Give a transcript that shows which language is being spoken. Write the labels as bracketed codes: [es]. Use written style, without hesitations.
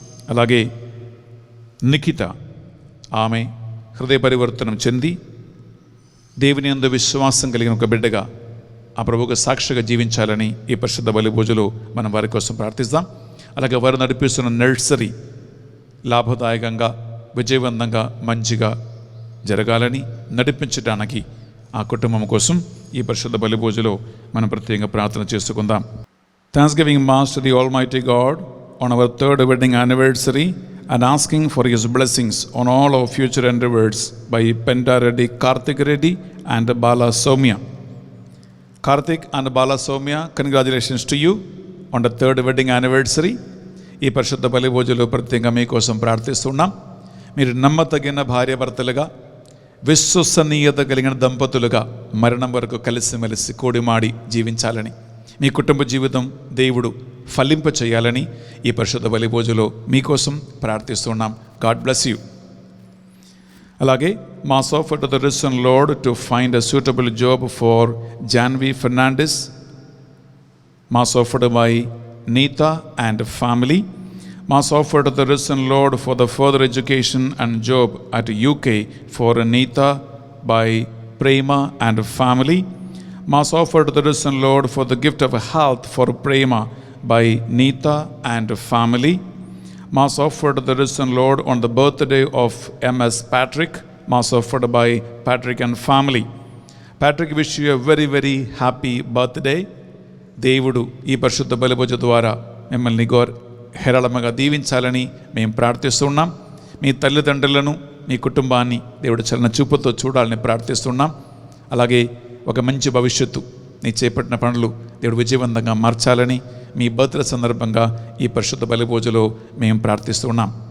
[te] అలాగే నిఖిత, ఆమె హృదయ పరివర్తనం చెంది దేవుని యందు విశ్వాసం కలిగిన ఒక బిడ్డగా ఆ ప్రభువుకు సాక్షిగా జీవించాలని ఈ పరిశుద్ధ బలిపూజలో మనం వారి కోసం ప్రార్థిస్తాం. అలాగే వారు నడిపిస్తున్న నర్సరీ లాభదాయకంగా, విజయవంతంగా, మంచిగా జరగాలని నడిపించడానికి ఆ కుటుంబం కోసం ఈ పరిశుద్ధ బలిపూజలో మనం ప్రత్యేకంగా ప్రార్థన చేసుకుందాం. [en] Thanksgiving mass to the almighty God on our 3rd wedding anniversary and asking for his blessings on all our future endeavors by Penda Reddy, Karthik Reddy and Bala Soumya. Karthik and Bala Soumya, congratulations to you on the 3rd wedding anniversary. [te] ఈ పరిశుద్ధ బలిపూజలో ప్రత్యేకంగా మీకోసం ప్రార్థిస్తున్నాం. మీరు నమ్మతగిన భార్యాభర్తలుగా, విశ్వసనీయత కలిగిన దంపతులుగా మరణం వరకు కలిసిమెలిసి కూడిమాడి జీవించాలని, మీ కుటుంబ జీవితం దేవుడు ఫలింప చేయాలని ఈ పరిశుద్ధ బలిపూజలో మీకోసం ప్రార్థిస్తున్నాం. [en] God bless you. అలాగే mass offer to the risen Lord to find a suitable job for Janhvi Fernandes, mass offered by Neeta and family. Mass offered to the risen Lord for the further education and job at UK for Neeta by Prema and family. Mass offered to the risen Lord for the gift of health for Prema by Neeta and family. Mass offered to the risen Lord on the birthday of M.S. Patrick. Mass offered by Patrick and family. Patrick, wish you a very, very happy birthday. [te] దేవుడు ఈ పరిశుద్ధ బలిపూజ ద్వారా మిమ్మల్ని హేరళముగా దీవించాలని మేము ప్రార్థిస్తున్నాం. మీ తల్లిదండ్రులను, మీ కుటుంబాన్ని దేవుడు చలన చూపుతో చూడాలని ప్రార్థిస్తున్నాం. అలాగే ఒక మంచి భవిష్యత్తు, నీ చేపట్టిన పనులు దేవుడు విజయవంతంగా మార్చాలని మీ బర్త్డే సందర్భంగా ఈ పరిశుద్ధ బలిపూజలో మేము ప్రార్థిస్తున్నాం.